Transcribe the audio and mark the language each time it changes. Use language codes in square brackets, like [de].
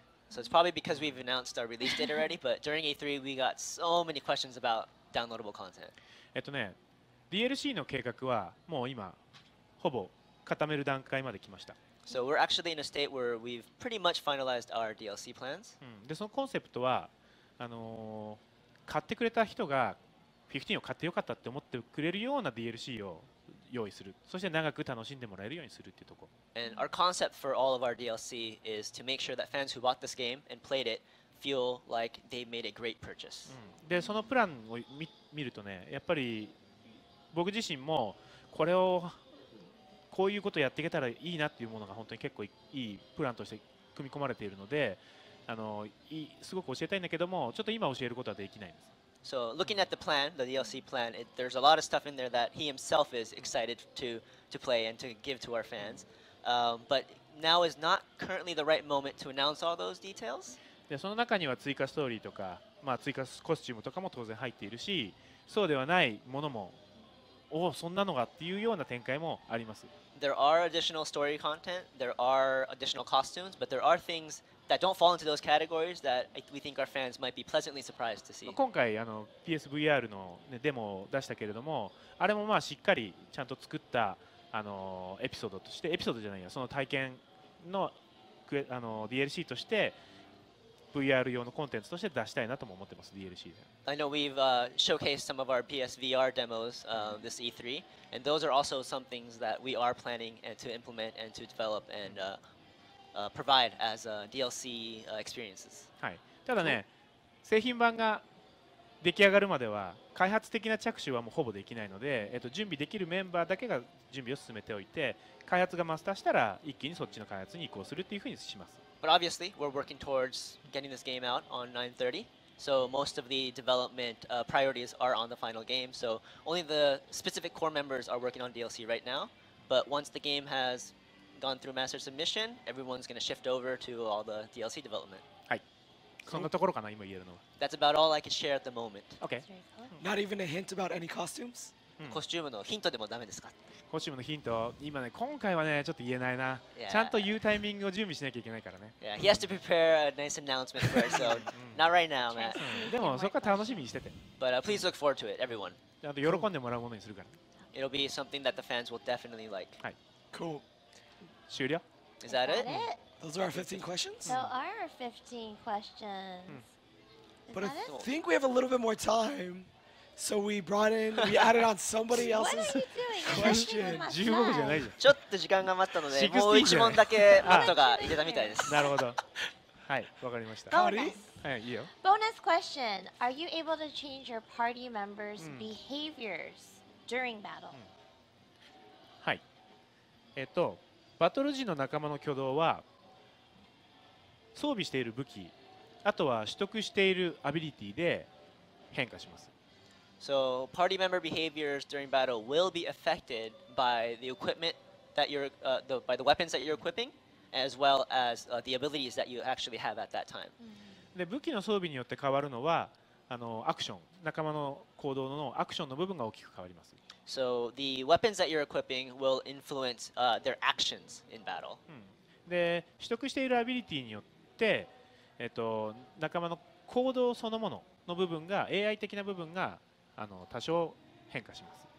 [en] So it's probably because we've announced our release date already. But during E3, we got so many questions about downloadable content. [ja] DLC の計画はもう今ほぼ固める段階まで来ました、 [en] So we're actually in a state where we've pretty much finalized our DLC plans. [ja] でそのコンセプトは買ってくれた人が15を買ってよかったって思ってくれるような DLC を用意するそして長く楽しんでもらえるようにするっていうところ [en] And our concept for all of our DLC is to make sure that fans who bought this game and played it feel like they made a great purchase. [ja] でそのプランを見るとねやっぱり僕自身もこれをこういうことやっていけたらいいなっていうものが本当に結構いいプランとして組み込まれているのですごく教えたいんだけどもちょっと今教えることはできないんです [en] So looking at the plan, the DLC plan, there's a lot of stuff in there that he himself is excited to play and to give to our fans. But now is not currently the right moment to announce all those details. [ja] でその中には追加ストーリーとか、追加コスチュームとかも当然入っているしそうではないものもおおそんなのがっていうような展開もあります [en] There are additional story content, there are additional costumes, but there are things that don't fall into those categories that we think our fans might be pleasantly surprised to see. [ja] 今回PSVR の、デモを出したけれどもあれもしっかりちゃんと作ったエピソードとしてエピソードじゃないやその体験のDLC として VR 用のコンテンツとして出したいなとも思ってます DLC で [en] I know we've showcased some of our PSVR demos this E3, and those are also some things that we are planning to implement and to develop and provide as DLC experiences. [ja] はい、ただね製品版が出来上がるまでは開発的な着手はもうほぼできないので、準備できるメンバーだけが準備を進めておいて開発がマスターしたら一気にそっちの開発に移行するっていうふうにします [en] But obviously, we're working towards getting this game out on 9/30. So most of the development priorities are on the final game. So only the specific core members are working on DLC right now. But once the game has gone through master submission, everyone's going to shift over to all the DLC development. [ja] はいそんなところかな今言えるのは [en] That's about all I can share at the moment. OK That's very cool. Not even a hint about any costumes? [ja] コスチュームのヒントでもダメですか？コスチュームのヒント今ね今回はねちょっと言えないな [en] Yeah. [ja] ちゃんと言うタイミングを準備しなきゃいけないからね [en] Yeah, he has to prepare a nice announcement first, so not right now, Matt. [ja] でもそこは楽しみにしてて [en] But please look forward to it, everyone. [ja] ちゃんと喜んでもらうものにするから [en] It'll be something that the fans will definitely like. Cool. [ja] 終了 [en] Is that it? That it? Those are our 15 questions? So our 15 questions. Is But I that it? think we have a little bit more time. So we added on somebody What are else's you doing? question. [ja] 15分じゃないじちょっと時間が余ったので、 16 もう1問だけマットが入れたみたいです。ゃんなるほどはいわかりました [en] Bonus. [ja] はいいいよ [en] Bonus question. Are you able to change your party members' behaviors during battle? [ja] はいバトル時の仲間の挙動は装備している武器あとは取得しているアビリティで変化します [en] So party member behaviors during battle will be affected by the equipment that you're, by the weapons that you're equipping, as well as the abilities that you actually have at that time. [ja] で武器の装備によって変わるのはアクション仲間の行動のアクションの部分が大きく変わります [en] So the weapons that you're equipping will influence their actions in battle. [ja] で取得しているアビリティによって仲間の行動そのものの部分が AI 的な部分が多少変化します